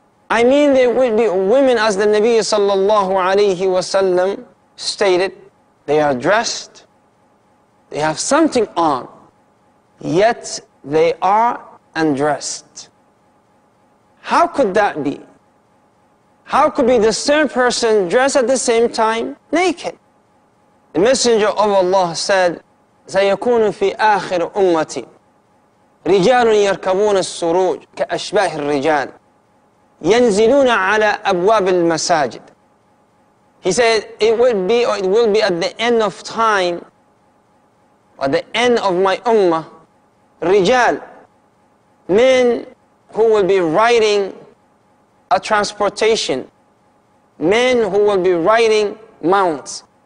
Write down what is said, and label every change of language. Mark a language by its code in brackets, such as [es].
[en] I mean there will be women, as the Nabi sallallahu alayhi wasallam stated, they are dressed, they have something on, yet they are undressed. How could that be? How could be the same person dressed at the same time naked? The Messenger of Allah said, [ar] سيكون في آخر أمتي رجال يركبون السروج كأشباه الرجال ينزلون على أبواب المساجد. [en] He said it will be at the end of time, or the end of my ummah, rijal, men who will be riding a transportation, men who will be riding mounts.